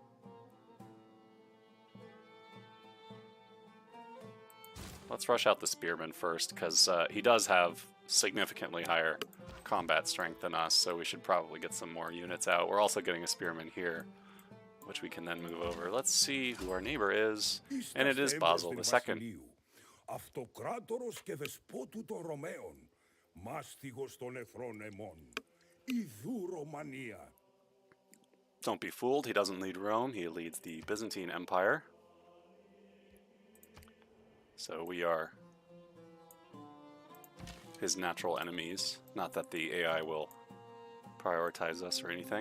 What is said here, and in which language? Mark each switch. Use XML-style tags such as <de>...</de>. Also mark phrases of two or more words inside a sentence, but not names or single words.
<en>Let's rush out the spearman first, because he does have significantly higher combat strength than us, so we should probably get some more units out. We're also getting a spearman here, which we can then move over. Let's see who our neighbor is, and it is Basil II.</en> <el>Αυτοκράτορος και δεσπότου των Ρωμαίων, μάστιγος των εθρών εμών, ιδού Ρωμανία.</el> <en>Don't be fooled, he doesn't lead Rome, he leads the Byzantine Empire. So we are his natural enemies. Not that the AI will prioritize us or anything.</en>